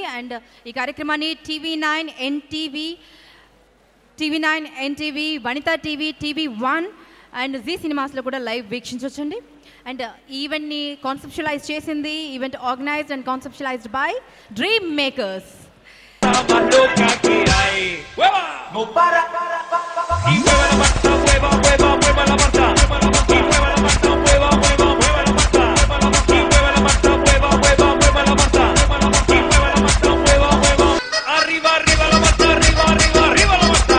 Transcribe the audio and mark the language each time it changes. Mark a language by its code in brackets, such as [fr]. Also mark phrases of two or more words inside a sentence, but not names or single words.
[te] అండ్ ఈ కార్యక్రమాన్ని TV9 NTV, వనితా టీవీ, TV1 అండ్ జీ సినిమాస్లో కూడా లైవ్ వీక్షించవచ్చండి. అండ్ ఈవెంట్ని కాన్సెప్షువలైజ్ చేసింది, [en] event organized and conceptualized by Dream Makers. [es] Más loca que hay. ¡Hueva! No para. Y mueva la pata, mueva, mueva, mueva la pata. Y mueva la pata, mueva, mueva, mueva la pata. Y mueva la pata, mueva, mueva, mueva la pata. Y mueva la pata, mueva, mueva. Arriba, arriba la pata, arriba, arriba, arriba la pata.